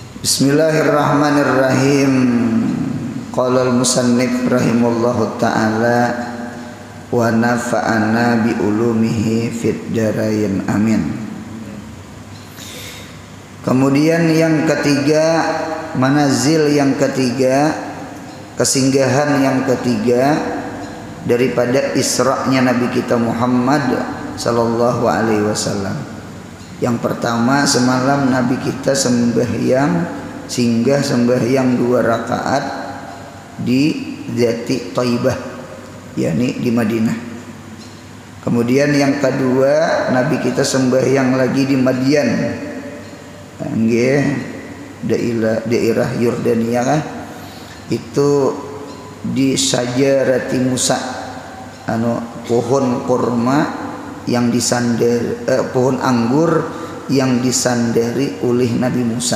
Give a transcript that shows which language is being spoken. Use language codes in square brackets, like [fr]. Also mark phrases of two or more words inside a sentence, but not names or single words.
[ar] بسم الله الرحمن الرحيم. قال المصنف رحمه الله تعالى ونفعنا بعلومه في الدارين آمين. [id] Kemudian yang ketiga, manazil yang ketiga, kesinggahan yang ketiga daripada Isra-nya Nabi kita Muhammad [ar] صلى الله عليه وسلم. [id] Yang pertama, semalam Nabi kita singgah sembahyang 2 rakaat di Zati Thaibah, yakni di Madinah. Kemudian yang kedua, Nabi kita sembahyang lagi di Madian, daerah Yordania kan? Itu di Sajarati Musa, pohon kurma yang pohon anggur yang disandari oleh Nabi Musa.